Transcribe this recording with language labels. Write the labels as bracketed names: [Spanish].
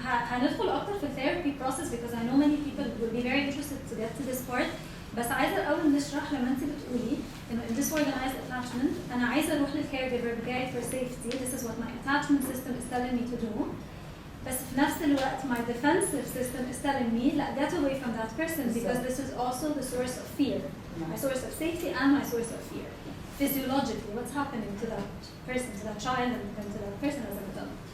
[Arabic] هندخل أكتر في [English] therapy process because I know many people will be very interested to get to this part. [Arabic] بس عايزة الأول نشرح لما أنت بتقولي إنه [English] in disorganized attachment [Arabic] أنا عايزة أروح للcaregiver بتاعي [English] for safety. This is what my attachment system is telling me to do. [Arabic] بس في نفس الوقت [English] my defensive system is telling me [Arabic] لا [English] get away from that person because this is also the source of fear. My source of safety and my source of fear. Physiologically, what's happening to that person, to that child, and to that person as an adult?